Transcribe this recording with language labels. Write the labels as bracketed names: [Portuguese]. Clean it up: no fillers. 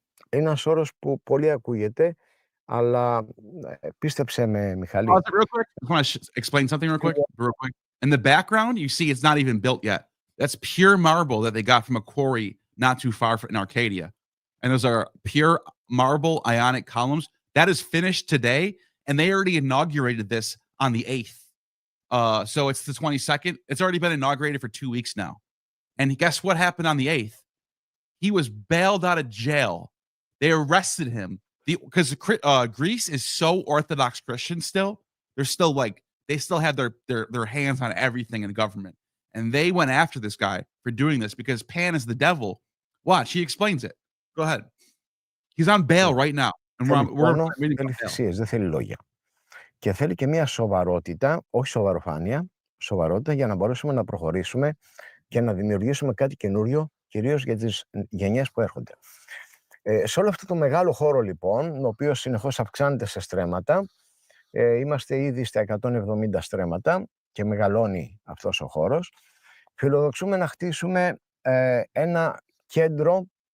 [Greek] Είναι ένας όρος που πολύ ακούγεται, αλλά πίστεψε με, Μιχάλη. [English] Real quick. I want to explain something real quick. In the background, you see it's not even built yet. That's pure marble that they got from a quarry not too far in Arcadia. And those are pure marble ionic columns. That is finished today, and they already inaugurated this on the 8th. So it's the 22nd. It's already been inaugurated for 2 weeks now. And guess what happened on the 8th? He was bailed out of jail. They arrested him because Greece is so Orthodox Christian still. They're still like they still have their hands on everything in the government, and they went after this guy for doing this because Pan is the devil. Watch, he explains it. Go ahead. He's on bail right now, and [Greek] θέλει θυσίες, δεν θέλει λόγια. Και θέλει και μια σοβαρότητα, όχι σοβαροφάνεια, σοβαρότητα για να μπορέσουμε να προχωρήσουμε και να δημιουργήσουμε κάτι καινούριο, κυρίως για τις γενιές που έρχονται. Σε όλο αυτό το μεγάλο χώρο λοιπόν, ο οποίος συνεχώς αυξάνεται σε στρέμματα, είμαστε ήδη στα 170 στρέμματα και μεγαλώνει αυτός ο χώρος, φιλοδοξούμε να χτίσουμε ένα κέντρο